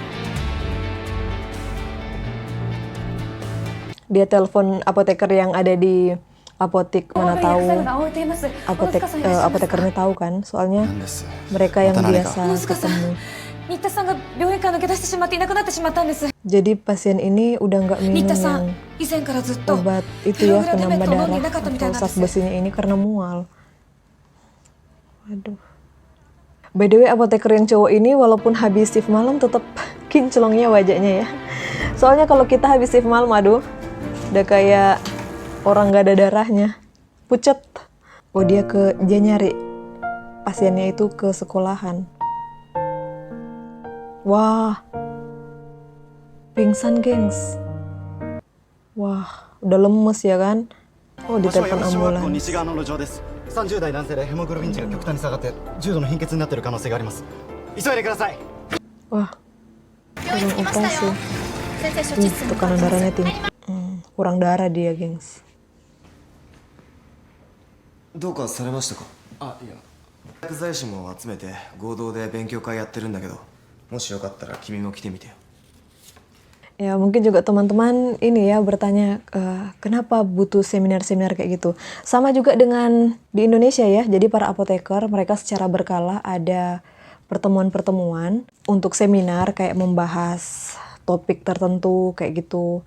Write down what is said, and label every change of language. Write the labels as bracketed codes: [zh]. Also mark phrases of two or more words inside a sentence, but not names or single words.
[id] Dia telepon apoteker yang ada di apotek, mana tahu apotekernya tahu kan, soalnya mereka yang biasa ketemu. Jadi pasien ini udah nggak minum yang obat itu ya, penambah darah atau zat besinya ini karena mual. Aduh. [en] By the way, [id] apoteker yang cowok ini walaupun habis shift malam tetap kinclongnya wajahnya ya. Soalnya kalau kita habis shift malam, aduh, udah kayak orang gak ada darahnya, pucet. Oh, dia nyari pasiennya itu ke sekolahan. Wah, pingsan gengs. Wah, udah lemes ya kan. Oh, ditelepon ambulans. [ja] 30 代男性でヘモグロビン値が極端に下がって重度の貧血になっている可能性があります。急いでください。 [id] Wah, kurang operasi. Tekanan darahnya tinggi. Kurang darah dia, gengs. [ja] どうかされましたか？あ、いや。薬剤師も集めて合同で勉強会やってるんだけど、もしよかったら君も来てみてよ。 [id] Ya, mungkin juga teman-teman ini ya bertanya kenapa butuh seminar-seminar kayak gitu. Sama juga dengan di Indonesia ya. Jadi para apoteker mereka secara berkala ada pertemuan-pertemuan untuk seminar kayak membahas topik tertentu kayak gitu.